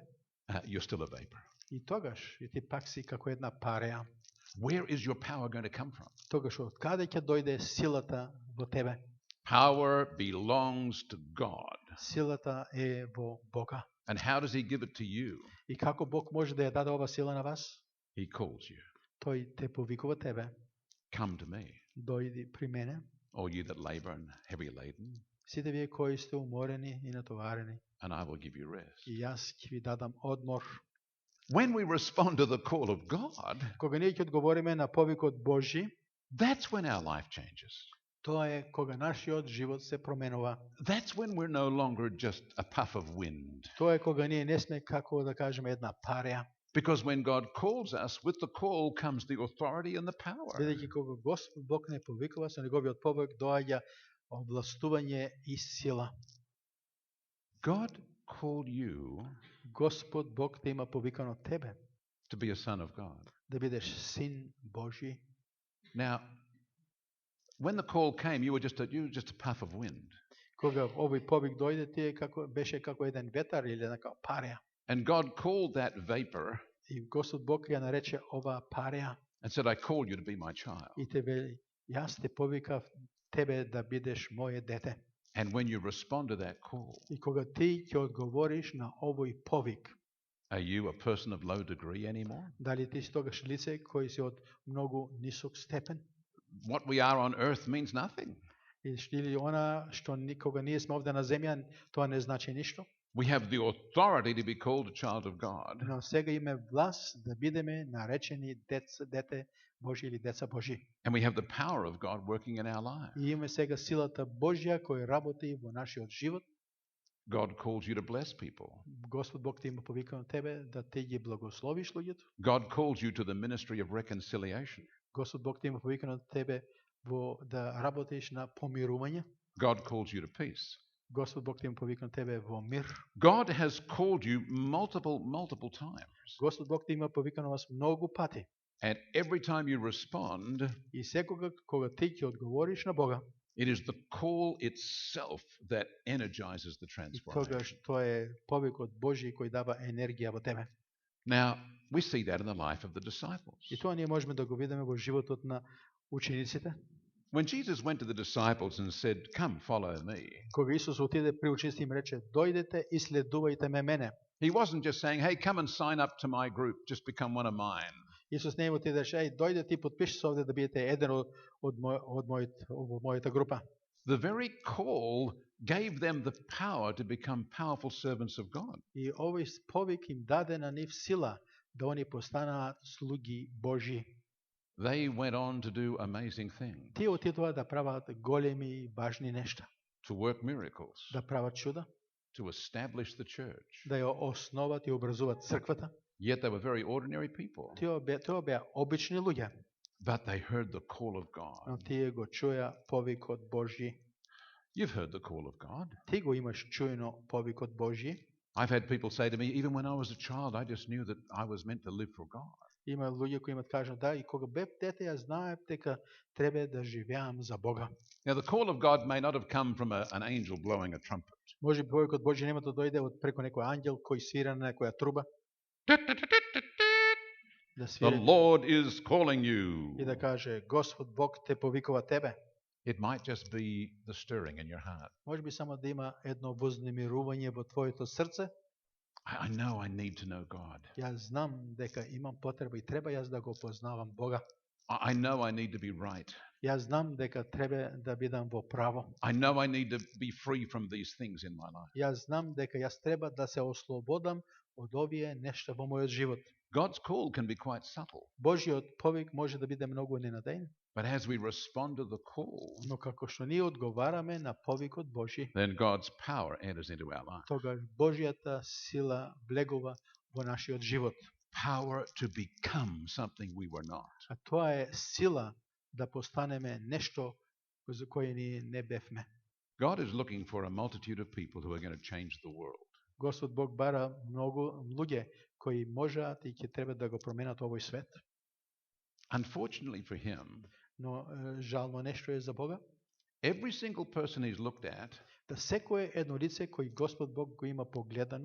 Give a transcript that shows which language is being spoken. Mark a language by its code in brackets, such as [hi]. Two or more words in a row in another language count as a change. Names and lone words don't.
[en] you're still a vapor. [mk] и тогаш и ти пак си како една пареја. [en] Where is your power going to come from? [mk] Тогаш од каде ќе дојде силата во тебе? [en] Power belongs to God. [mk] Силата е во Бога. [en] And how does he give it to you? [mk] И како Бог може да ја даде ова сила на вас? [en] He calls you. [mk] Тој те повикува тебе. [en] Come to me, [mk] Дојди при мене. [en] all you that labor and heavy laden, [mk] Сите вие кои сте уморени и натоварени, [en] and I will give you rest. [mk] и јас ќе ви дадам одмор. [en] When we respond to the call of God, [mk] Кога ние ќе одговориме на повикот Божји, [en] that's when our life changes. [mk] тоа е кога нашиот живот се променува. [en] That's when we're no longer just a puff of wind. [mk] Тоа е кога ние не сме како да кажеме една пареја. [en] Because when God calls us, with the call comes the authority and the power. [mk] Бидејќи кога Господ Бог не повикува, со неговиот повик доаѓа овластување и сила. [en] God called you [mk] Господ Бог те има повикано тебе [en] to be a son of God. [mk] да бидеш син Божи. [en] Now, when the call came, you were just a puff of wind. [mk] Кога овој повик дојде, ти беше како еден ветар или нека пареја. [en] And God called that vapor [mk] И Господ Бог ја нарече ова пареја. [en] and said, I called you to be my child. [mk] И те вели, јас те повикав тебе да бидеш моје дете. [en] And when you respond to that call, [mk] И кога ти ќе одговориш на овој повик, [en] are you a person of low degree anymore? [mk] дали ти си тогаш лице кој си од многу нисок степен? [en] What we are on earth means nothing. [mk] Или она што никога ние сме овде на земја, тоа не значи ништо. [en] We have the authority to be called a child of God. [mk] Но сега име власт да бидеме наречени дете Божи или деца Божи. [en] And we have the power of God working in our lives. [mk] И имаме сега силата Божја која работи во нашиот живот. [en] God calls you to bless people. [mk] Господ Бог те има повикано тебе да ти ги благословиш луѓето. [en] God calls you to the ministry of reconciliation. [mk] Господ Бог те има повикано тебе во да работиш на помирување. [en] God calls you to peace. [mk] Господ Бог те има повикано тебе во мир. [en] God has called you multiple times. [mk] Господ Бог те има повикано вас многу пати. [en] And every time you respond, [mk] И секогаш кога ти ќе одговориш на Бога, [en] it is the call itself that energizes the [mk] тогаш [en] transformation. [mk] тоа е повикот Божји кој дава енергија во тебе. [en] Now, we see that in the life of the disciples. [mk] И тоа ние можеме да го видиме во животот на учениците. [en] When Jesus went to the disciples and said, come, follow me, [mk] Кога Исус отиде при учениците им рече, дојдете и следувајте ме мене. [en] he wasn't just saying, hey, come and sign up to my group, just become one of mine. [mk] Исус не им отидеше, дојде ти потпиши се овде да бидете еден од мојата група. [en] The very call gave them the power to become powerful servants of God. [mk] И овој повик им даде на нив сила да они постанаат слуги Божји. [en] They went on to do amazing things, [mk] Тие отидоа да прават големи и важни нешта, [en] to work miracles, [mk] да прават чуда, [en] to establish the church. [mk] да ја основат и образуват црквата. [en] Yet they were very ordinary people. [mk] Тоа беа обични луѓе, [en] But they heard the call of [mk] но [en] God. [mk] тие го чуја повикот Божји. [en] You've heard the call of God. [mk] Ти го имаш чуено повикот Божји. [en] I've had people say to me, even when I was a child, I just knew that I was meant to live for God. [mk] Има луѓе кои имат кажат, да, и кога бев дете, јас знаев дека треба да живеам за Бога. [en] Now, the call of God may not have come from an angel blowing a trumpet. [mk] Може би повикот Божји нема да дојде од преку некој ангел кој свира на некоја труба, да [en] The [mk] свири [en] Lord is calling you. [mk] и да каже, Господ Бог те повикува тебе. [en] It might just be the stirring in your heart. [mk] Може би само да има едно вознемирување во твоето срце. [en] I know I need to know God. [mk] Јас знам дека имам потреба и треба јас да го познавам Бога. [en] I know I need to be right. [mk] Јас знам дека треба да бидам во право. [en] I know I need to be free from these things in my life. [mk] Јас знам дека јас треба да се ослободам од овие нешта во мојот живот. [en] God's call can be quite subtle. [mk] Божјиот повик може да биде многу ненадејен, [en] But as we respond to the call, [mk] но како што ние одговараме на повикот Божји, [en] then God's power enters into our life. [mk] тогаш Божјата сила влегува во нашиот живот. [en] Power to become something we were not. [mk] А тоа е сила да постанеме нешто за кое ние не бевме. [en] God is looking for a multitude of people who are going to change the world. [mk] Господ Бог бара многу луѓе кои можат и ќе треба да го променат овој свет. [en] Unfortunately for him, [mk] Но жално нешто е за Бога, [en] every single person he's looked at [mk] да секое едно лице кој Господ Бог го има погледано